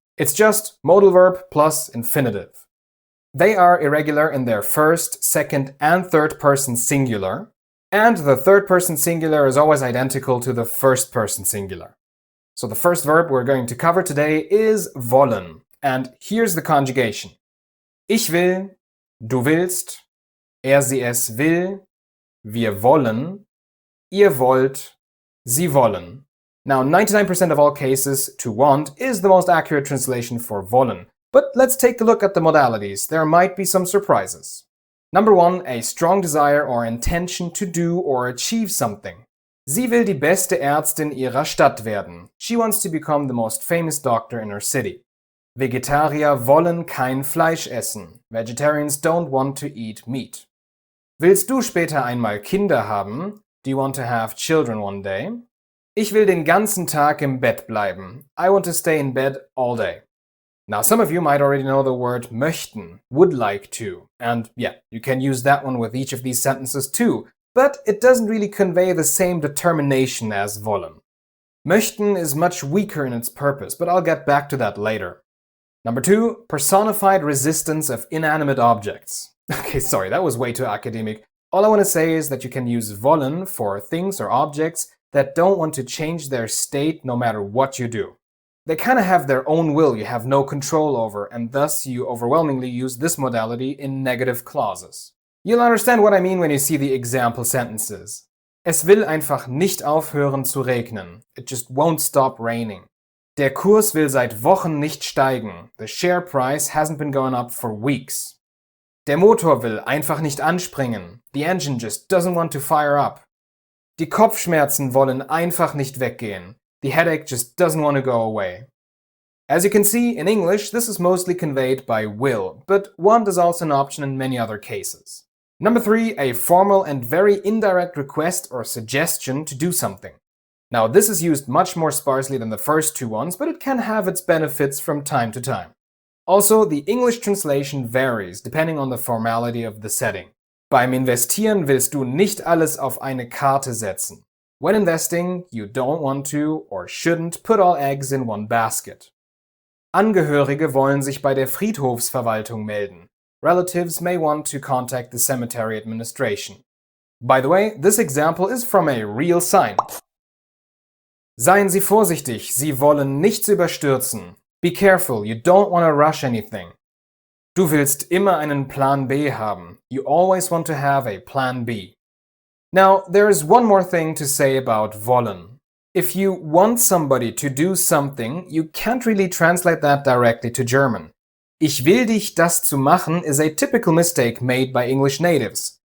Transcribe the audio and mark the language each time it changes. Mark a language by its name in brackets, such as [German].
[English] It's just modal verb plus infinitive. They are irregular in their first, second, and third person singular, and the third person singular is always identical to the first person singular. So the first verb we're going to cover today is wollen, and here's the conjugation. [German] Ich will, du willst, sie es will, wir wollen, ihr wollt, sie wollen. [English] Now, 99% of all cases, to want is the most accurate translation for wollen. But let's take a look at the modalities. There might be some surprises. Number 1, a strong desire or intention to do or achieve something. [German] Sie will die beste Ärztin ihrer Stadt werden. [English] She wants to become the most famous doctor in her city. [German] Vegetarier wollen kein Fleisch essen. [English] Vegetarians don't want to eat meat. [German] Willst du später einmal Kinder haben? [English] Do you want to have children one day? [German] Ich will den ganzen Tag im Bett bleiben. [English] I want to stay in bed all day. Now, some of you might already know the word möchten, would like to. And yeah, you can use that one with each of these sentences too, but it doesn't really convey the same determination as wollen. Möchten is much weaker in its purpose, but I'll get back to that later. Number 2, personified resistance of inanimate objects. Okay, sorry, that was way too academic. All I want to say is that you can use wollen for things or objects that don't want to change their state no matter what you do. They kind of have their own will you have no control over, and thus you overwhelmingly use this modality in negative clauses. You'll understand what I mean when you see the example sentences. [German] Es will einfach nicht aufhören zu regnen. [English] It just won't stop raining. [German] Der Kurs will seit Wochen nicht steigen. [English] The share price hasn't been going up for weeks. [German] Der Motor will einfach nicht anspringen. [English] The engine just doesn't want to fire up. [German] Die Kopfschmerzen wollen einfach nicht weggehen. [English] The headache just doesn't want to go away. As you can see, in English, this is mostly conveyed by will, but want is also an option in many other cases. Number 3, a formal and very indirect request or suggestion to do something. Now, this is used much more sparsely than the first 2 ones, but it can have its benefits from time to time. Also, the English translation varies depending on the formality of the setting. [German] Beim Investieren willst du nicht alles auf eine Karte setzen. [English] When investing, you don't want to or shouldn't put all eggs in one basket. [German] Angehörige wollen sich bei der Friedhofsverwaltung melden. [English] Relatives may want to contact the cemetery administration. By the way, this example is from a real sign. [German] Seien Sie vorsichtig, Sie wollen nichts überstürzen. [English] Be careful, you don't want to rush anything. [German] Du willst immer einen Plan B haben. [English] You always want to have a plan B. Now, there is one more thing to say about wollen. If you want somebody to do something, you can't really translate that directly to German. [German] Ich will dich das zu machen [English] is a typical mistake made by English natives.